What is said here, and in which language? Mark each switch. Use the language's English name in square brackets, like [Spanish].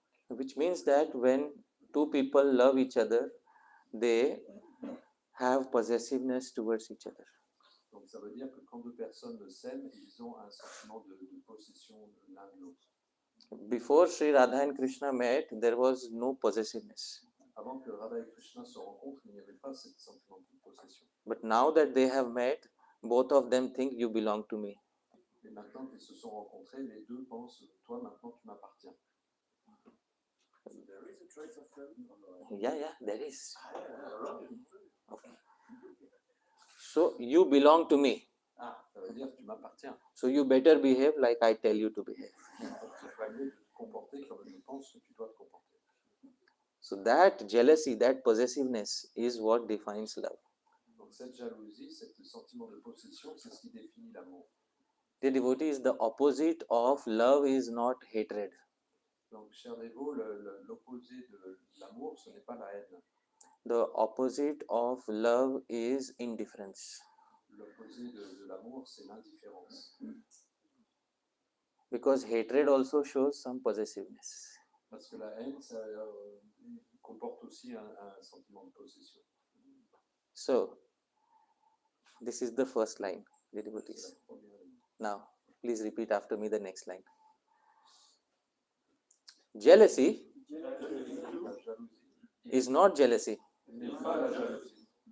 [English] which means that when two people love each other, they have possessiveness towards each other. [French] Donc ça veut dire que quand deux personnes s'aiment, ils ont un sentiment de possession l'un de l'autre. [English] Before Sri Radha and Krishna met, there was no possessiveness. [French] Avant que Radha et Krishna se rencontrent, il n'y avait pas ce sentiment de possession. [English] But now that they have met, both of them think you belong to me. [French] Et maintenant qu'ils se sont rencontrés, les deux pensent, toi maintenant tu m'appartiens. [English] So there is a trace of feeling. Yeah, there is. Okay. So you belong to me. [French] Ah, ça veut dire tu m'appartiens. [English] So you better behave like I tell you to behave. [French] Donc il faut mieux te comporter comme je pense que tu dois te comporter. [English] So that jealousy, that possessiveness is what defines love. [French] Donc cette jalousie, ce sentiment de possession, c'est ce qui définit l'amour. [English] The devotees, the opposite of love is not hatred. [French] Donc, cher dévot, l'opposé de l'amour, ce n'est pas la haine. [English] The opposite of love is indifference. [French] L'opposé de l'amour, c'est l'indifférence. [English] Because hatred also shows some possessiveness. [French] Parce que la haine, ça comporte aussi un sentiment de possession. [English] So, this is the first line, the devotees. [French] C'est la première ligne. [English] Now, please repeat after me the next line. Jealousy [French] La jalousie [English] is not jealousy [French] n'est pas la jalousie.